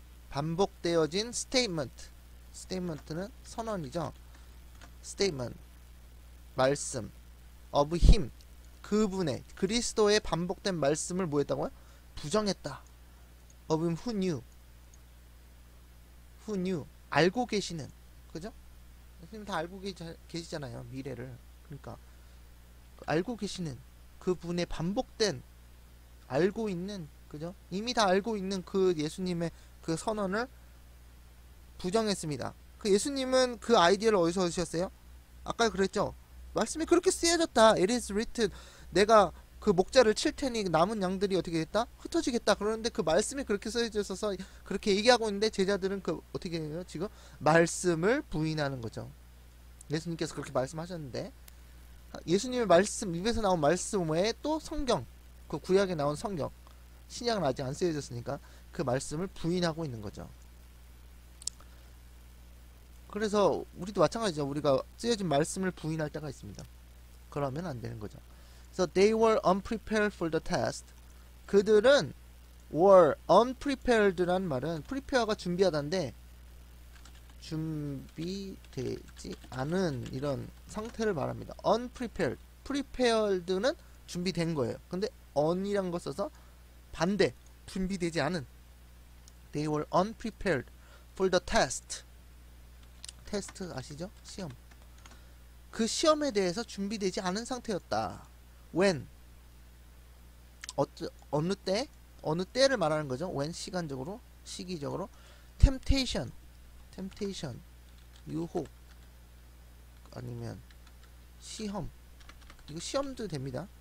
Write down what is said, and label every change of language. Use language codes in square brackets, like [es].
[ko] 반복되어진 statement는 선언이죠. statement, 말씀, [en] of him, [ko] 그분의, 그리스도의 반복된 말씀을 뭐 했다고요? 부정했다. [en] of him who knew, [ko] 알고 계시는, 그죠? 선생님 다 알고 계시잖아요, 미래를. 그러니까 알고 계시는 그분의 반복된 알고 있는 그죠? 이미 다 알고 있는 그 예수님의 그 선언을 부정했습니다. 그 예수님은 그 아이디어를 어디서 얻으셨어요? 아까 그랬죠? 말씀이 그렇게 쓰여졌다. [en] It is written. [ko] 내가 그 목자를 칠 테니 남은 양들이 어떻게 됐다? 흩어지겠다. 그러는데 그 말씀이 그렇게 쓰여져 있어서 그렇게 얘기하고 있는데 제자들은 그 어떻게 해요? 지금 말씀을 부인하는 거죠. 예수님께서 그렇게 말씀하셨는데 예수님의 말씀 입에서 나온 말씀 외에 또 성경 그 구약에 나온 성경 신약은 아직 안 쓰여졌으니까 그 말씀을 부인하고 있는 거죠. 그래서 우리도 마찬가지죠. 우리가 쓰여진 말씀을 부인할 때가 있습니다. 그러면 안 되는 거죠. [en] So they were unprepared for the test. [ko] 그들은 [en] were unprepared [ko] 란 말은 prepare가 준비하다인데 준비되지 않은 이런 상태를 말합니다. unprepared. prepared는 준비된 거예요. 근데 un이란 거 써서 반대. 준비되지 않은. [en] They were unprepared for the test. [ko] 테스트 아시죠? 시험. 그 시험에 대해서 준비되지 않은 상태였다. when 어느 때? 어느 때를 말하는 거죠. when 시간적으로, 시기적으로. temptation 유혹 아니면 시험. 이거 시험도 됩니다.